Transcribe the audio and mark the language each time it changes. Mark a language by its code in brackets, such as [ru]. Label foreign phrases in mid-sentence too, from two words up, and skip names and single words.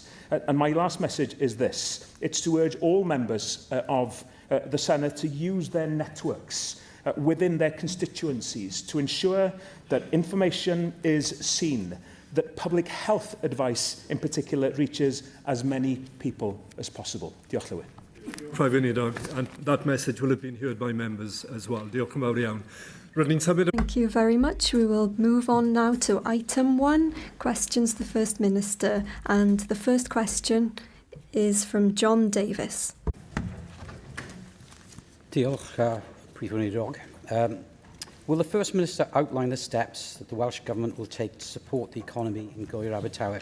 [en] And my last message is this. It's to urge all members of the Senedd to use their networks within their constituencies to ensure that information is seen, that public health advice in particular reaches as many people as possible. [cy] Diolch, Llywydd. [en] And that message will have been heard by members as well. [cy] Diolch yn fawr iawn. [en] Thank you very much. We will move on now to item 1, questions the First Minister. And the first question is from John Davis. [cy] Diolch, Prif Weinidog. [en] Will the First Minister outline the steps that the Welsh Government will take to support the economy in yw'r Abertawe?